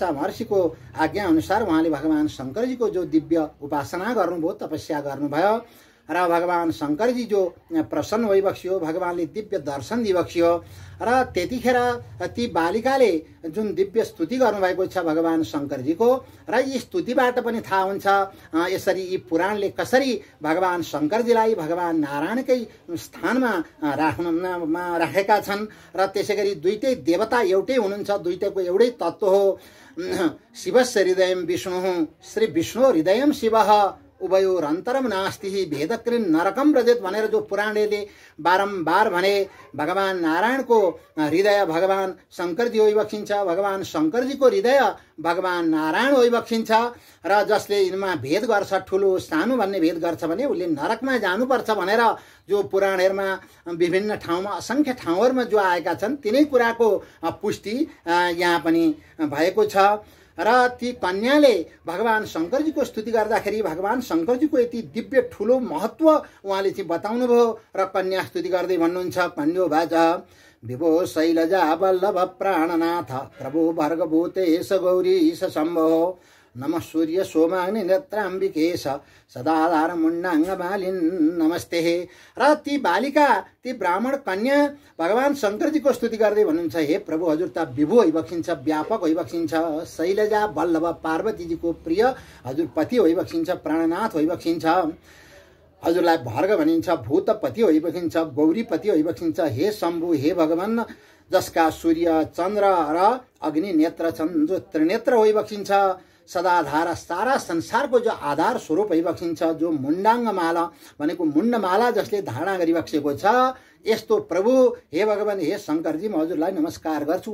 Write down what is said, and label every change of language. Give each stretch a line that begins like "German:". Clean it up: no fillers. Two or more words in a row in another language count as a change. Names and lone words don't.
Nepali: महर्षिको आज्ञा अनुसार उहाँले भगवान शङ्करजीको जो दिव्य उपासना गर्नुभयो, तपस्या गर्नुभयो र भगवान शङ्करजी जो प्रसन्न होइबक्सियो, भगवानले दिव्य दर्शन दिइबक्सियो र त्यतिखेर ती बालिकाले जुन दिव्य स्तुति गर्नुभएको छ भगवान शङ्करजीको, र यी स्तुतिबाट पनि थाहा हुन्छ यसरी यी पुराणले कसरी भगवान शङ्करजीलाई भगवान नारायणकै स्थानमा राखेका छन्। र त्यसै गरी दुईटै देवता एउटै हुनुहुन्छ, दुईटैको एउटै तत्त्व हो।
Sanskrit: शिवस्य हृदयं विष्णु श्री विष्णु हृदयं शिव उभयोरन्तरम नास्ति भेदकृन् नरकम व्रजेत
Nepali: भनेर जो पुराणले बारम्बार भने, भगवान नारायणको हृदय भगवान शङ्करजी होइबक्सिन्छ, भगवान शङ्करजीको हृदय भगवान नारायण होइबक्सिन्छ र जसले यिनमा भेद गर्छ, ठुलो सानो भन्ने भेद गर्छ भने उसले नरकमा जानुपर्छ भनेर जो पुराणहरूमा विभिन्न ठाउँमा असङ्ख्य ठाउँहरूमा जो आएका छन्, तिनै कुराको पुष्टि यहाँ पनि भएको छ। र ती कन्याले भगवान शङ्करजीको स्तुति गर्दाखेरि भगवान शङ्करजीको यति दिव्य ठुलो महत्त्व उहाँले चाहिँ बताउनुभयो र कन्या स्तुति गर्दै भन्नुहुन्छ,
Sanskrit: कन्यो भाज विभो शैलजा वल्लभ प्राणनाथ प्रभु भर्गभूतेश गौरीश शम्भो नमः सूर्य सोमाग्नि नेत्राम्बिकेश सदाधार मुण्डाङ्ग बालिन् नमस्ते।
Nepali: र ती बालिका, ती ब्राह्मण कन्या भगवान शङ्करजीको स्तुति गर्दै भन्नुहुन्छ, हे प्रभु हजुर त विभु होइबक्सिन्छ, व्यापक होइबक्सिन्छ, शैलजा वल्लभ पार्वतीजीको प्रिय हजुर पति होइबक्सिन्छ, प्राणनाथ होइबक्सिन्छ, हजुरलाई भर्ग भनिन्छ, भूतपति होइबक्सिन्छ, गौरीपति होइबक्सिन्छ, हे शम्भु हे भगवान जसका सूर्य चन्द्र र अग्नि नेत्र छन्, जो त्रिनेत्र होइबक्सिन्छ, सदाधार सारा संसारको जो आधार स्वरूप होइबक्सिन्छ, जो मुण्डाङ्ग माला भनेको मुण्डमाला जसले धारणा गरिबक्सेको छ, यस्तो प्रभु हे भगवान हे शङ्करजी म हजुरलाई नमस्कार गर्छु।